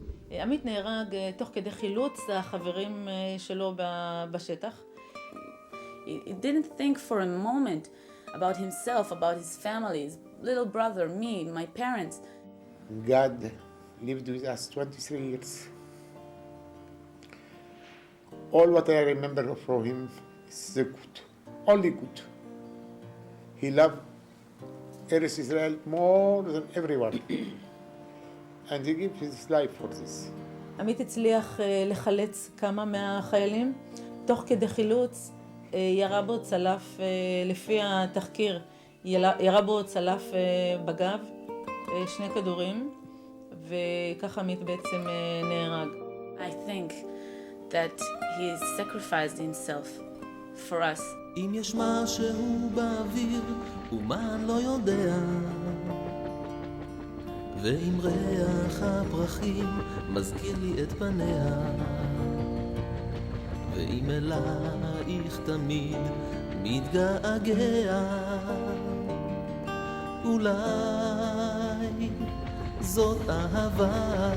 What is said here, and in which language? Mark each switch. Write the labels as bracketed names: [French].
[Hebrew] עמית נהרג תוך כדי חילוץ החברים שלו בשטח. [English] He didn't think for a moment about himself, about his family, his little brother, me, my parents. God lived with us 23 years. All what I remember from him is the good, only good. He loved Eretz Israel more than everyone. And he gave his life for this. [Hebrew] עמית הצליח לחלץ כמה מהחיילים. תוך כדי חילוץ ירה בו צלף, לפי התחקיר, ירה בו צלף בגב, 2 כדורים, וככה עמית בעצם נהרג. [English] I think that he sacrificed himself for us. [Hebrew] אם יש משהו באוויר ומה לא יודע, ואם ריח הפרחים מזכיר לי את פניה, ואם אלייך תמיד מתגעגע, אולי זאת אהבה.